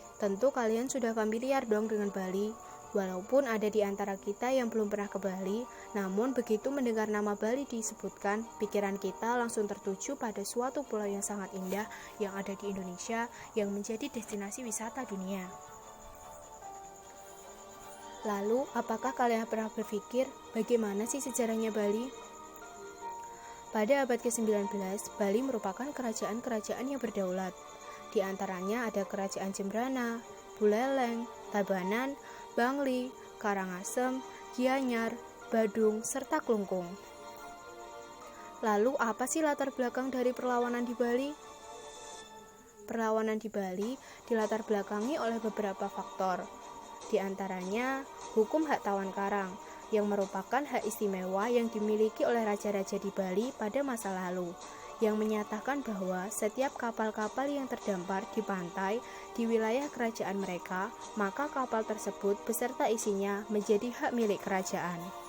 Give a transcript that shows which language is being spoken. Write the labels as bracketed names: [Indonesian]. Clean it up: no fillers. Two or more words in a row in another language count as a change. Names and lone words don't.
[Indonesian] Tentu kalian sudah familiar dong dengan Bali. Walaupun ada di antara kita yang belum pernah ke Bali, namun begitu mendengar nama Bali disebutkan, pikiran kita langsung tertuju pada suatu pulau yang sangat indah yang ada di Indonesia yang menjadi destinasi wisata dunia. Lalu, apakah kalian pernah berpikir bagaimana sih sejarahnya Bali? Pada abad ke-19, Bali merupakan kerajaan-kerajaan yang berdaulat. Di antaranya ada Kerajaan Jembrana, Buleleng, Tabanan, Bangli, Karangasem, Gianyar, Badung, serta Klungkung. Lalu apa sih latar belakang dari perlawanan di Bali? Perlawanan di Bali dilatar belakangi oleh beberapa faktor. Di antaranya hukum hak tawan karang, yang merupakan hak istimewa yang dimiliki oleh raja-raja di Bali pada masa lalu, yang menyatakan bahwa setiap kapal-kapal yang terdampar di pantai di wilayah kerajaan mereka, maka kapal tersebut beserta isinya menjadi hak milik kerajaan.